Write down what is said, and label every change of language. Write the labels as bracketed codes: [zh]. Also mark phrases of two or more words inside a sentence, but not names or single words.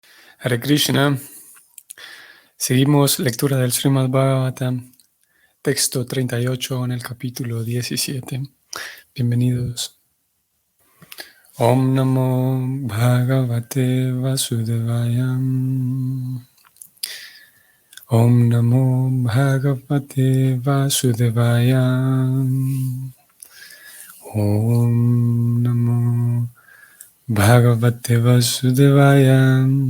[sa] हरे कृष्ण. [es] Seguimos lectura del Srimad Bhagavatam, texto 38 en el capítulo 17. Bienvenidos. [sa] ॐ नमो भगवते वासुदेवाय. ॐ नमो भगवते वासुदेवाय. ॐ नमो भगवते वासुदेवाय.